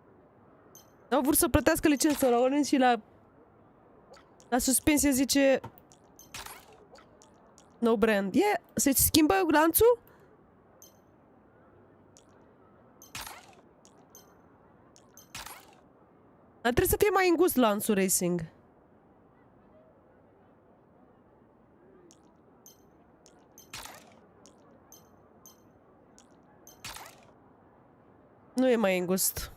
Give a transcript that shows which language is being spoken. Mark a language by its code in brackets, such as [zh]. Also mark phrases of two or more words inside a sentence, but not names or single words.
[ro] N-au vrut să plătească licența la Olins și la suspensie zice [en] No brand. [ro] Yeah, se schimbă lanțul? Dar trebuie să fie mai îngust lanțul racing. Nu e mai îngust.